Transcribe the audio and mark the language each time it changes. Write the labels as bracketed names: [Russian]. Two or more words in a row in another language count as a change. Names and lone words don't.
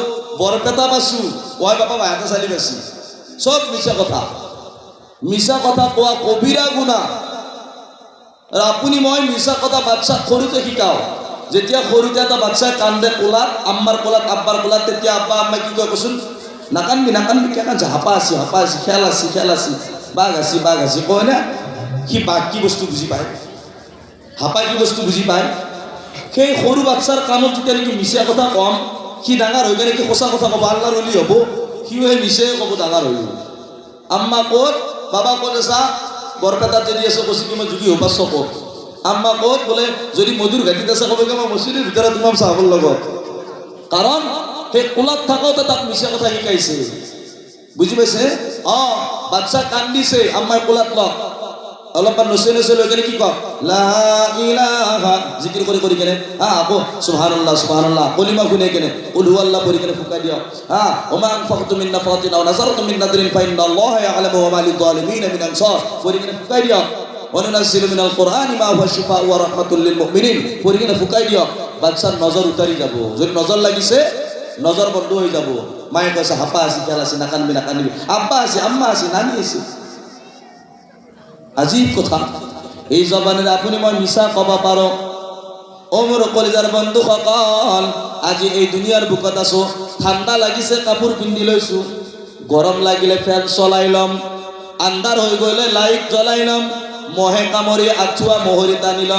[Assamese] বৰপেটা পাছো। মই বাপা বাহিৰতে চালি পাইছি। চব মিছা কথা। মিছা কথা কোৱা কবিৰা গুনাহ। আৰু আপুনি মই মিছা কথা বাচ্চাক সৰুতে শিকাওঁ। যেতিয়া সৰুতে এটা বাচ্চাই কান্দে কোলাত, আম্মাৰ কোলাত আব্বাৰ কোলাত, তেতিয়া আব্বা আম্মাই কি কয় কচোন? নাকান্দবি নাকান্দবি, কিয় কান্দছ? হাপা আছি খেল আছি বাঘ আছি কয় না? সি বাঘ কি বস্তু বুজি পায়, হাপা কি বস্তু বুজি পায়। সেই সৰু বাচ্চাৰ কাণত যেতিয়া নেকি মিছা কথা কম, সি ডাঙৰ হৈ কেনে কি সঁচা কথা ক'ব, আল্লাহৰ অলি হ'ব। সিও সেই মিছাই ক'ব ডাঙৰ হৈ। আম্মা ক'ত? বাবা ক'ত আছা? বৰপেটাত যদি আছো কৈছে কি মই যোগী হোপা চকত। আম্মা ক'ত? বোলে যদি মধুৰ ঘাটিত আছে ক'ব কি মই মছজিদৰ ভিতৰত তোমাক চাহৰ লগত। কাৰণ সেই কোলাত থাকোঁতে তাক মিছা কথা শিকাইছে। বুজি পাইছে? বাচ্চা কান্দিছে, আম্মাই কোলাত লওক, অলপমান নচে লৈ কেনে কি কওক? [Arabic] لا إله [Assamese] জিকিৰ কৰি কেনে আকৌ সুবহানাল্লাহ কলিমা শুনে কেনে [Arabic] قل هو الله [Assamese] পঢ়ি কেনে ফুকাই দিয়ক। [Arabic] وما أنفقتم من نفقة أو نذرتم من نذر فإن الله يعلم وما للظالمين من أنصار [Assamese] পঢ়ি কেনে ফুকাই দিয়ক। [Arabic] وننزل من القرآن ما هو شفاء ورحمة للمؤمنين পঢ়ি কেনে ফুকাই দিয়ক। [Assamese] বাচ্চাৰ নজৰ উতাৰি যাব। যদি নজৰ লাগিছে নজৰ বন্ধ হৈ যাব। মায়ে কৈছে হাপা আছি খেল আছি নাকান্দিবি। আব্বা আছে, আম্মা আছে, নানি আছে। আজীব কথা। এই জবানেৰে আপুনি মই মিছা ক'ব পাৰোঁ। অ মোৰ কলিজাৰ বন্ধুসকল, আজি এই দুনিয়াৰ বুকত আছো। ঠাণ্ডা লাগিছে কাপোৰ পিন্ধি লৈছো, গৰম লাগিলে ফেন চলাই ল'ম, আন্ধাৰ হৈ গ'লে লাইট জ্বলাই ল'ম, মহে কামুৰি আঁঠুৱা মহৰি টানি ল'ম।